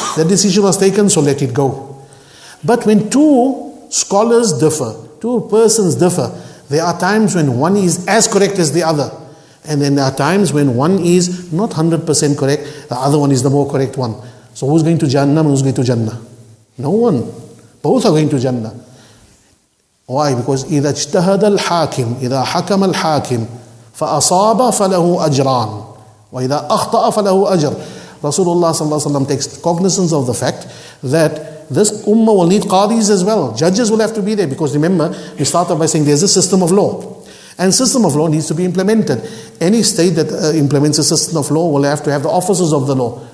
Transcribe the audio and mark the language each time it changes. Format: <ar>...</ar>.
<en>That decision was taken, so let it go. But when two scholars differ, two persons differ, there are times when one is as correct as the other. And then there are times when one is not 100% correct, the other one is the more correct one. So who's going to Jannah and who's going to Jannah? No one. Both are going to Jannah. Why? Because</en> <ar>إذا اجتهد الحاكم إذا حكم الحاكم فأصاب فله أجران وإذا أخطأ فله أجر.</ar> <en>Rasulullah sallallahu alaihi wasallam takes cognizance of the fact that this ummah will need qadis as well. Judges will have to be there, because remember, we started by saying there's a system of law. And system of law needs to be implemented. Any state that implements a system of law will have to have the officers of the law.</en>